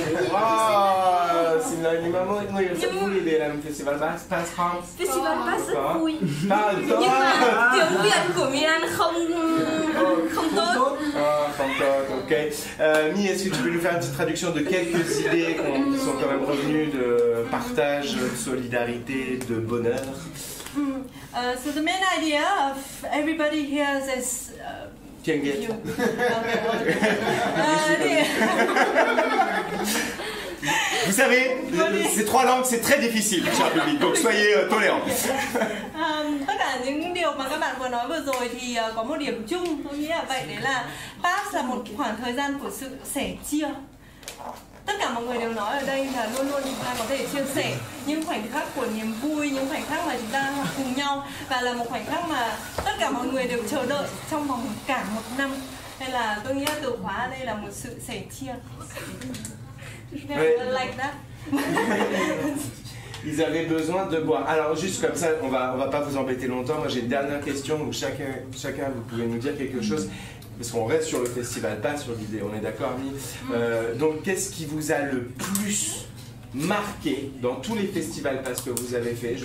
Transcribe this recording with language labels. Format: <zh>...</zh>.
<vi>Wow, xin lỗi mọi người sẽ vui để làm festival pass không? Festival pass rất vui. Nhưng mà tiếng Việt của Milan không tốt. Không tốt, ok.</vi> <fr>Mi, est-ce que tu peux nous faire une petite traduction de quelques idées qui sont quand même revenues de partage, de solidarité, de bonheur?</fr> <en>So the main idea of everybody here is Kenget.</en> <fr>Vous savez, ces trois langues, c'est très difficile, cher public, donc soyez tolérants.</fr> <vi>Tất cả những điều mà các bạn vừa nói vừa rồi thì có một điểm chung, tôi nghĩ là vậy, đấy là Pass là một khoảng thời gian của sự sẻ chia. Tất cả mọi người đều nói ở đây là luôn luôn chúng ta có thể chia sẻ những khoảnh khắc của niềm vui, những khoảnh khắc mà chúng ta cùng nhau, và là một khoảnh khắc mà tất cả mọi người đều chờ đợi trong vòng cả một năm. Nên là tôi nghĩ là từ khóa ở đây là một sự sẻ chia.</vi> <en>Like that.</en> <fr>Ils avaient besoin de boire. Alors juste comme ça, on va pas vous embêter longtemps. Moi j'ai une dernière question où chacun vous pouvez nous dire quelque chose. Parce qu'on reste sur le festival, pas sur l'idée, on est d'accord, Mi? Donc qu'est-ce qui vous a le plus marqué dans tous les festivals pass que vous avez fait?</fr>